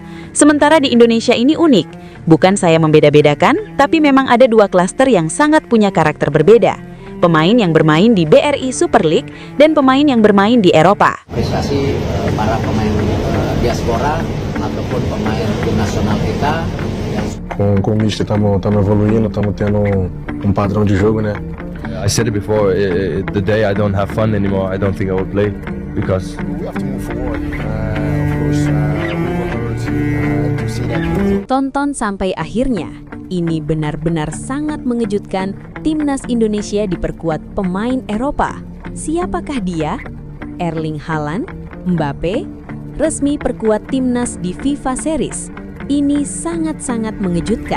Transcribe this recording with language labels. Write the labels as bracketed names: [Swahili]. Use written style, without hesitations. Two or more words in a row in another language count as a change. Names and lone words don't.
[Indonesian] Sementara di Indonesia ini unik. Bukan saya membeda-bedakan, tapi memang ada dua klaster yang sangat punya karakter berbeda. Pemain yang bermain di BRI Super League dan pemain yang bermain di Eropa. Prestasi para pemain diaspora ataupun pemain tim nasional kita yang [Portuguese] com o Mister estamos evoluindo, estamos tendo padrão de jogo, né? [English] I said it before, the day I don't have fun anymore, I don't think I will play because We have to move forward. Of course, we were hurt to see that. [Indonesian] Tonton sampai akhirnya. Ini benar-benar sangat mengejutkan. Timnas Indonesia diperkuat pemain Eropa. Siapakah dia? Erling Haaland, Mbappe, resmi perkuat timnas di FIFA Series. Ini sangat-sangat mengejutkan.